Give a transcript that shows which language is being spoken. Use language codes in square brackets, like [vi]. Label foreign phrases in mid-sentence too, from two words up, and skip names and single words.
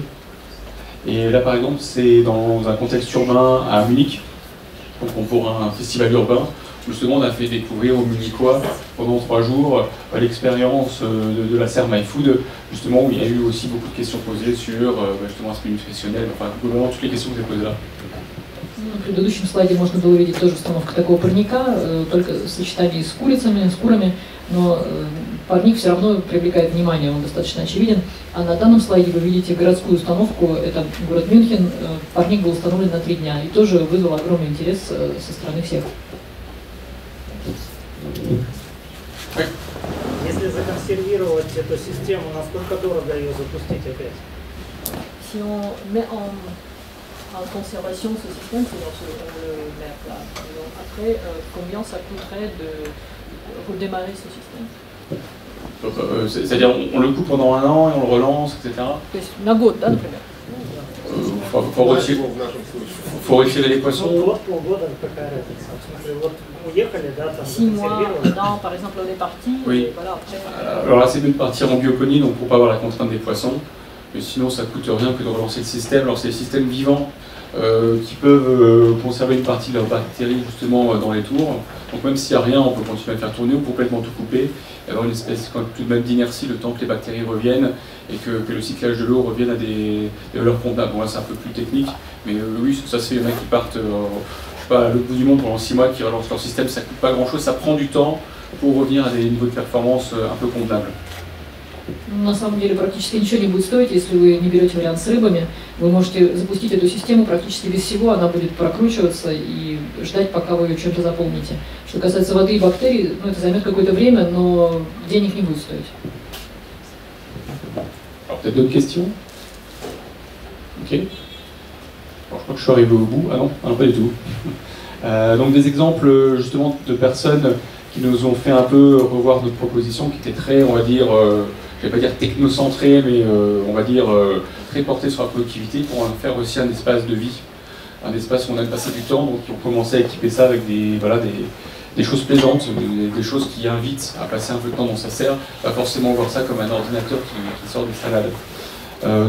[fr] Et là, par exemple, c'est dans un contexte urbain à Munich, donc pour un festival urbain. Justement, on a fait découvrir aux Munichois pendant 3 jours l'expérience de la serre MyFood, justement où il y a eu aussi beaucoup de questions posées sur justement l'aspect nutritionnel, enfin globalement toutes les questions que vous avez posées là. [ru] На предыдущем слайде можно было увидеть тоже установку такого парника, только в сочетании с курицами, с курами, но парник все равно привлекает внимание, он достаточно очевиден. А на данном слайде вы видите городскую установку, это город Мюнхен, парник был установлен на 3 дня и тоже вызвал огромный интерес со стороны всех. Если законсервировать эту систему, насколько дорого ее запустить опять? [fr] Si on met en conservation ce système, c'est-à-dire on le met à plat. Donc après, combien ça coûterait de redémarrer ce système? C'est-à-dire on le coupe pendant 1 an et on le relance, etc. [ru] То есть на год, да, например? [fr] Faut retirer les poissons. [ru] Полгода, какая разница? В смысле, вот уехали, да, там [fr] 6 mois, non, par exemple, on est parti, oui. et voilà, après... Alors là, c'est mieux de partir en bioponie, donc pour pas avoir la contrainte des poissons. Mais sinon, ça coûte rien que de relancer le système. Alors c'est des systèmes vivants qui peuvent conserver une partie de leurs bactéries justement dans les tours. Donc même s'il n'y a rien, on peut continuer à faire tourner ou complètement tout couper, et avoir une espèce tout de même d'inertie le temps que les bactéries reviennent et que le cyclage de l'eau revienne à des valeurs convenables. Bon là c'est un peu plus technique, mais oui, ça se fait, il y en a qui partent je sais pas, à l'autre bout du monde pendant 6 mois, qui relancent leur système, ça coûte pas grand chose, ça prend du temps pour revenir à des niveaux de performance un peu convenables. [ru] На самом деле практически ничего не будет стоить, если вы не берете вариант с рыбами. Вы можете запустить эту систему практически без всего, она будет прокручиваться и ждать, пока вы ее чем-то заполните. Что касается воды и бактерий, ну, это займет какое-то время, но денег не будет стоить. [fr] Alors peut-être d'autres questions? Ok. Alors, je crois que je suis arrivé au bout. Ah non, pas du tout. Donc des exemples justement de personnes qui nous ont fait un peu revoir notre proposition, qui était très, on va dire, je vais pas dire technocentrée, mais on va dire très portée sur la productivité, pour en faire aussi un espace de vie, un espace où on a passé du temps, donc on commençait à équiper ça avec des choses plaisantes, des choses qui invitent à passer un peu de temps dans sa serre, pas forcément voir ça comme un ordinateur qui sort des salades.